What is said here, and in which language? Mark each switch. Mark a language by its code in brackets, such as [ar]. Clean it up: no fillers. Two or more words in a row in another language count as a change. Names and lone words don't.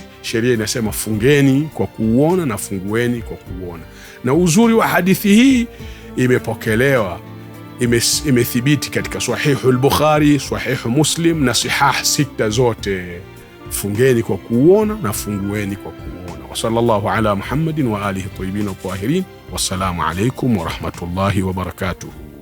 [sw] Sheria inasema fungeni kwa kuuona na fungueni kwa kuuona. Na uzuri wa hadithi hii imepokelewa, imethibiti katika Sahihu al-Bukhari, Sahihu Muslim na Sihah 6 zote. Fungeni kwa kuuona na fungueni kwa kuuona. [ar] وصلى الله على محمد وآله طيبين وطاهرين. والسلام عليكم ورحمة الله وبركاته.